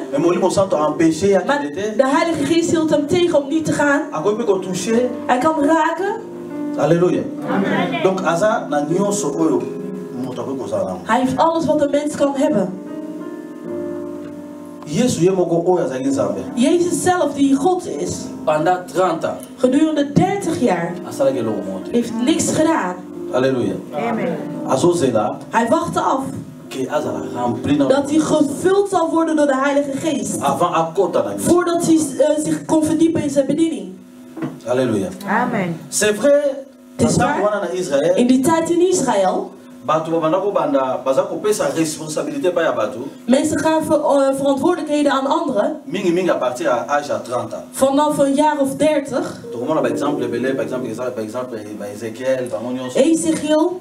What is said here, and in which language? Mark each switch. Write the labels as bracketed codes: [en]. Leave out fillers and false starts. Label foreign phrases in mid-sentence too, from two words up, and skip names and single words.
[nl] Maar de Heilige Geest hield hem tegen om niet te gaan. Hij kan raken. Halleluja. Hij heeft alles wat een mens kan hebben. Jezus zelf die God is. [fr] pendant 30 ans. [nl] Gedurende 30 jaar heeft niks gedaan. [fr] Alléluia. Amen. [nl] Hij wachtte af dat hij gevuld zal worden door de Heilige Geest. Voordat hij zich kon verdiepen in zijn bediening. [fr] Alléluia. Amen. C'est vrai. [nl] Het is waar. In die tijd in Israël. Mensen gaven verantwoordelijkheden aan anderen. Vanaf een jaar of 30. Ezekiel.